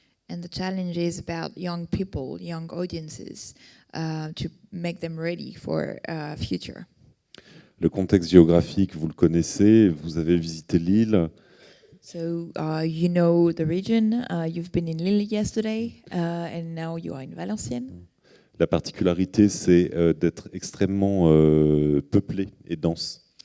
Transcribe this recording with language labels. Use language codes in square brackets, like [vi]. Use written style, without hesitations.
[en] And the challenge is about young people, young audiences, to make them ready for future. [fr] Le contexte géographique, vous le connaissez, vous avez visité l'île. [en] So you know the region, you've been in Lille yesterday, and now you are in Valenciennes. [fr] La particularité, c'est d'être extrêmement peuplé et dense.